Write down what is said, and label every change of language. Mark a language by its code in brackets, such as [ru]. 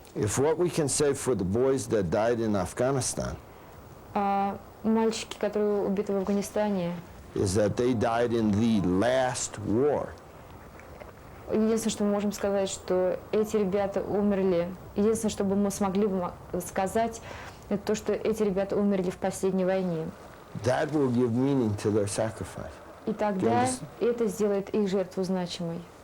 [en] If what we can say for the boys that died in Afghanistan [ru] Мальчики, которые убиты в Афганистане, [en] is that they died in the last war. [ru] единственное, что мы можем сказать, что эти ребята умерли. Единственное, что мы смогли бы сказать, это то, что эти ребята умерли в последней войне. [en] That will give meaning to their sacrifice. [ru] И тогда это сделает их жертву значимой.